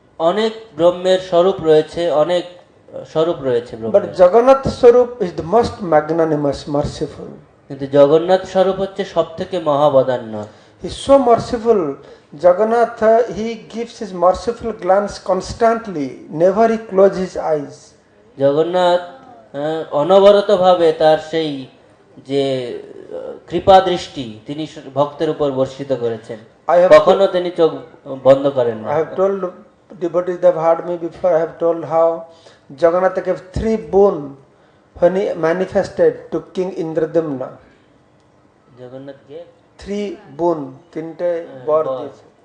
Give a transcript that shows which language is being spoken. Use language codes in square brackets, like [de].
[bn] অনেক ব্রহ্মের স্বরূপ রয়েছে, অনেক স্বরূপ রয়েছে [en] But Jagannath Swarup is the most magnanimous, merciful. [bn] কিন্তু জগন্নাথ স্বরূপ হচ্ছে সব থেকে মহাবদান্য। [en] He's so merciful. Jagannath, he gives his merciful glance constantly. Never he closes his eyes. [bn] Jagannath অনবরত ভাবে তার সেই যে কৃপা দৃষ্টি তিনি ভক্তের উপর বর্ষিত করেছেন, কখনো তিনি চোখ বন্ধ করেন না। [en] I have told devotees, they have heard me before. I have told how Jagannath gave 3 boon when he manifested to King Indradumna. [bn] Jagannath K [en] 3 boon, [bn] 3টে বর দিয়েছে।